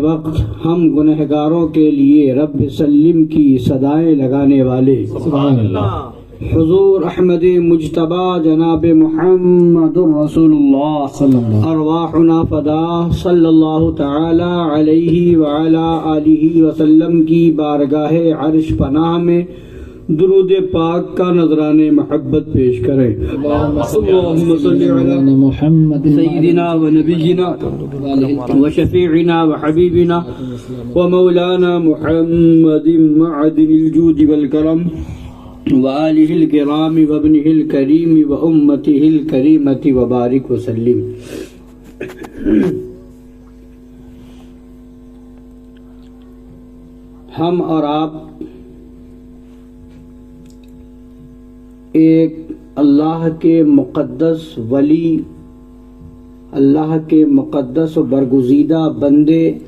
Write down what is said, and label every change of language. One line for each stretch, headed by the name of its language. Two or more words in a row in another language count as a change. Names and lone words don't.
Urdu: وقت ہم گنہگاروں کے لیے
Arabic: رب سلم
Urdu: کی صدائیں لگانے والے، حضور احمد مجتبی جناب محمد
Arabic: رسول اللہ ارواحنا فدا صلی اللہ تعالی علیہ وعلی آلہ وسلم
Urdu: کی بارگاہ عرش پناہ میں درود پاک کا نذرانِ محبت پیش کریں۔
Arabic: اللہم صلی علی محمد سیدنا و نبینا و شفیعنا و حبیبنا و مولانا محمد معدن الجود والکرم وآلہ الکرام وابنہ الکریم وامتہ الکریمۃ وبارک وسلم۔
Urdu: ہم اور آپ ایک اللہ کے مقدس ولی، اللہ کے مقدس و برگزیدہ بندے